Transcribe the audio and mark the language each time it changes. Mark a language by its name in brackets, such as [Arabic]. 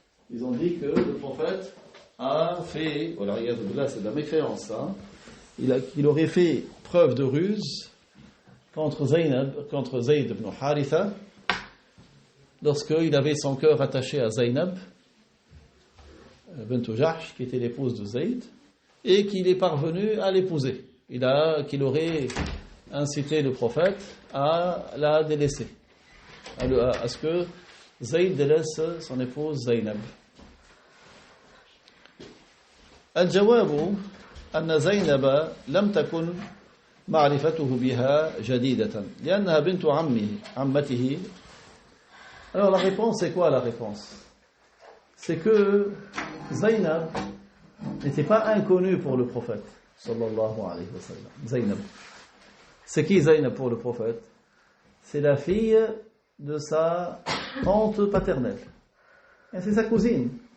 [French] Ils ont dit que le prophète a fait, voilà, c'est de la mécréance, hein, il aurait fait preuve de ruse contre Zayd ibn Haritha, lorsqu'il avait son cœur attaché à Zaynab bint Jahsh, qui était l'épouse de Zayd, et qu'il est parvenu à l'épouser. Qu'il aurait incité le prophète à la délaisser, à ce que Zayd délaisse son épouse Zaynab. [Arabic] الجواب أن زينب لم تكن معرفته بها جديدة لأنها بنت عمته. [French] Alors la réponse, c'est quoi la réponse? C'est que Zaynab n'était pas inconnue pour le prophète sallallahu alayhi wa sallam. Zaynab. C'est qui Zaynab pour le prophète? C'est la fille de sa tante paternelle. Et c'est sa cousine.